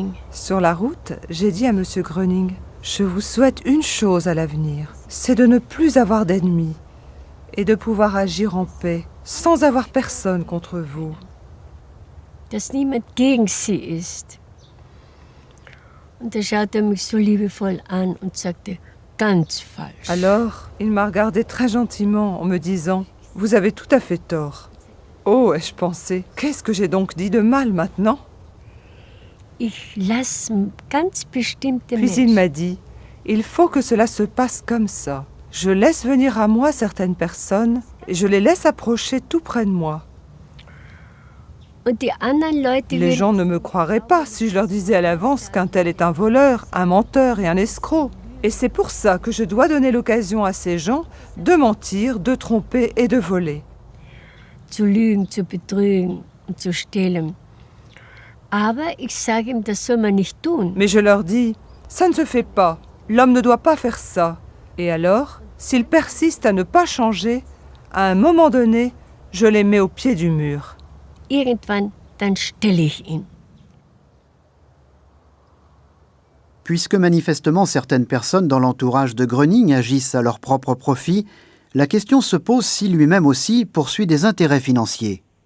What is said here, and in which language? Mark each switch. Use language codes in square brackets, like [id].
[fr] Sur la route, j'ai dit à M. Gröning, « Je vous souhaite une chose à l'avenir, c'est de ne plus avoir d'ennemis et de pouvoir agir en paix, sans avoir personne contre vous. » [de] Dass niemand gegen sie ist. Und da schaute mich so liebevoll an und sagte, ganz falsch. [fr] Alors, il m'a regardé très gentiment en me disant, « Vous avez tout à fait tort. » Oh, ai-je pensé, qu'est-ce que j'ai donc dit de mal maintenant? [de] Ich lass ganz bestimmte [fr] Puis il m'a dit, « Il faut que cela se passe comme ça. Je laisse venir à moi certaines personnes et je les laisse approcher tout près de moi. Les gens ne me croiraient pas si je leur disais à l'avance qu'un tel est un voleur, un menteur et un escroc. Et c'est pour ça que je dois donner l'occasion à ces gens de mentir, de tromper et de voler. » [de] Zu lügen, zu betrügen und zu stehlen. Aber ich sage ihm, das soll man nicht tun. [fr] Mais je leur dis, ça ne se fait pas. L'homme ne doit pas faire ça. Et alors, s'ils persistent à ne pas changer, à un moment donné, je les mets au pied du mur. [de] Irgendwann, dann stelle ich ihn. [fr] Puisque manifestement certaines personnes dans l'entourage de Gröning agissent à leur propre profit, la question se pose si lui-même aussi poursuit des intérêts financiers.